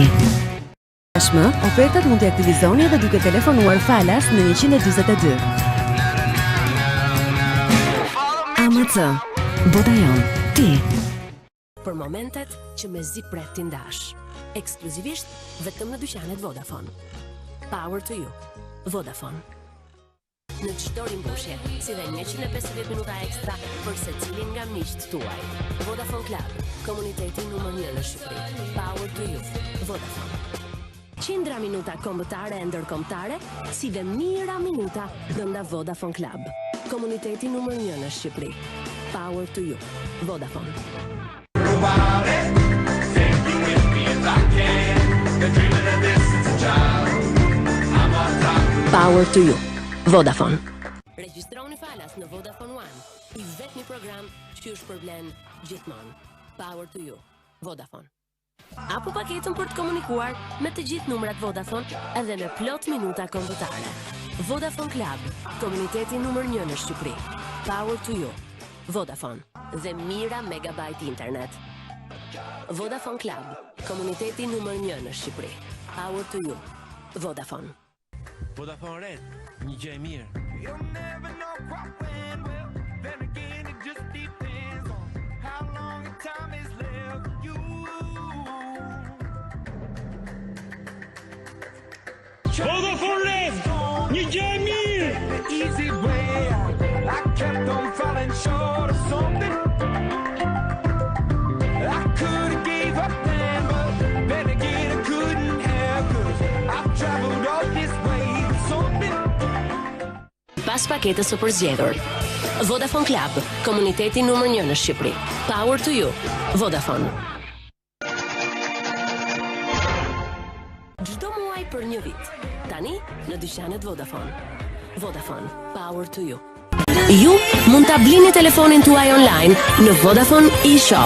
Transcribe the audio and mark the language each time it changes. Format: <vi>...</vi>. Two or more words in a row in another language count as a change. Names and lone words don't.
<sq>Tashmë, ofertat mund të aktivizoni edhe duke telefonuar Falas në 142. AMC, bota jon, ti. Për momentet që me zi pret t'i ndash. Ekskluzivisht vetëm në dyqanet Vodafone.</sq> <en>Power to you. Vodafone.</en> <sq>në çdo rimbushje, si dhe 150 minuta ekstra për secilin nga miqtë tuaj. Vodafone Club, komuniteti numër 1 në Shqipëri.</sq> <en>Power to you. Vodafone.</en> <sq>Qindra minuta kombëtare e ndërkombëtare, si dhe mijëra minuta brenda Vodafone Club. Komuniteti numër 1 në Shqipëri.</sq> <en>Power to you. Vodafone. Power to you. Vodafone.</en> <sq>Regjistroni falas në Vodafone One, i vetmi program që është përblen gjithmonë.</sq> <en>Power to you. Vodafone.</en> <sq>Apo paketën për të komunikuar me të gjithë numrat Vodafone edhe me plot minuta kombëtare. Vodafone Club, komuniteti numër 1 në Shqipëri.</sq> <en>Power to you. Vodafone.</en> <sq>Dhe mira megabajt internet. Vodafone Club, komuniteti numër 1 në Shqipëri. Power to you. Vodafone. Vodafone Red, një gjë e mirë. Vodafone Red, një gjë e mirë.</sq> <en>Easy way out. I kept on falling short of something. I could have gave up then, but then again I couldn't have, 'cause I've traveled all this way with something.</en> <sq>Pas paketës së përzgjedhur. Vodafone Club, komuniteti numër 1 në Shqipëri.</sq> <en>Power to you.</en> <sq>Vodafone. Çdo muaj për një vit. Tani në dyqanet Vodafone.</sq> <en>Vodafone. Power to you.</en> <sq>Ju mund ta blini telefonin tuaj online në Vodafone eShop.</sq>